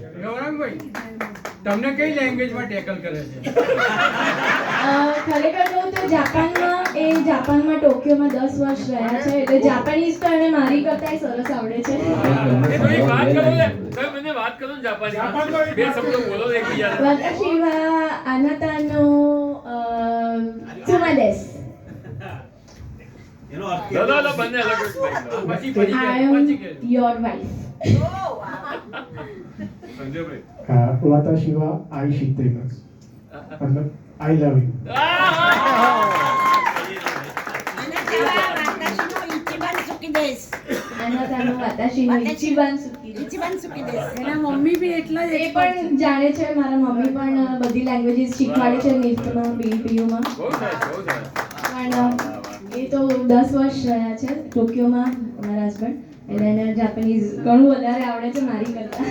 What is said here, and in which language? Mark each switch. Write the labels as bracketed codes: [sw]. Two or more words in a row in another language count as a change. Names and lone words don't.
[gu] ગૌરાંગભાઈ, તમને કઈ લેંગ્વેજમાં ટેકલ કરે છે? ખરેખર કહું તો જાપાનમાં ટોક્યોમાં 10 વર્ષ રહ્યા છે, એટલે જાપાનીઝ તો એને મારી કરતાંય સરસ આવડે છે. વાત કરો ને જાપાની. બે શબ્દો બોલો એકબીજાને. [ja] વતાશી wa anata no tsuma desu. [gu] બંને અલગ પછી [en] I am your wife. [gu] સંજયભાઈ, [ja] વતાશી wa aishitemasu. મતલબ [en] I love you. [ja] anata no watashi no ichiban suki desu. [gu] એના મમ્મી બી એટલા જ એ પણ જાણે છે, મારા મમ્મી પણ બધી લેંગ્વેજીસ શીખવાડે છે નિફ્ટમાં, બીપીયુમાં. બહુ સરસ, બહુ સરસ. પણ એ તો 10 વર્ષ રહ્યા છે ટોક્યોમાં, મારા હસબન્ડ, એટલે એને જાપાનીઝ ઘણું વધારે આવડે છે મારી કરતાં.